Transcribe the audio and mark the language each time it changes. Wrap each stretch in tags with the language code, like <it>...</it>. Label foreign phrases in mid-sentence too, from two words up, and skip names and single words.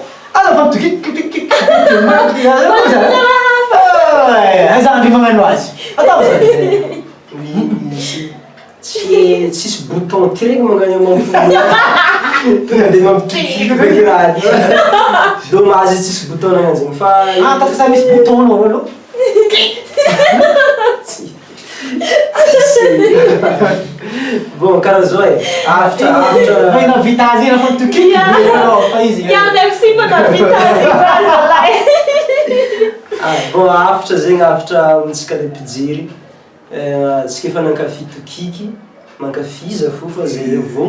<mg>aza fa zandry magnano azy atao zany tsisy bouton ty regny magnano mampomoa tonga de mampikikika beky raha dommage tsisy bouton nagnano zegny fa</mg> <fr>parce que ça</fr> <mg>misy bouton anao aloha bon karaha zao e afatra ina vita azy ina fa mitokika fa izy merci mana vita bon afatra zegny afatra amintsika le mpijery tsika efa nankafy tokiky mankafiza fo fa zay avao</mg>